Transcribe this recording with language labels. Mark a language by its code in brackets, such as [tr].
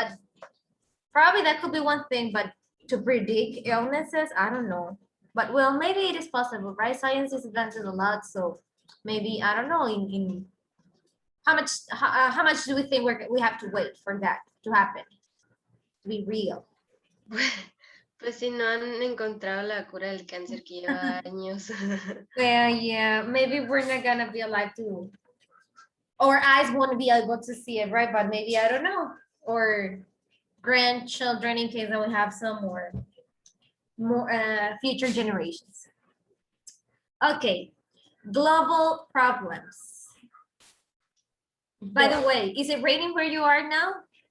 [en] But probably that could be one thing, but to predict illnesses, I don't know. But well, maybe it is possible, right? Science is advancing a lot, so maybe I don't know. In how much do we think we have to wait for that to happen, to be real? [es] Pues si no han encontrado la cura del cáncer que lleva años. [en] Well, yeah, maybe we're not gonna be alive to, our eyes won't be able to see it, right? But maybe I don't know, or grandchildren in case that we have some more future generations. Okay, global problems. By the way, is it raining where you are now?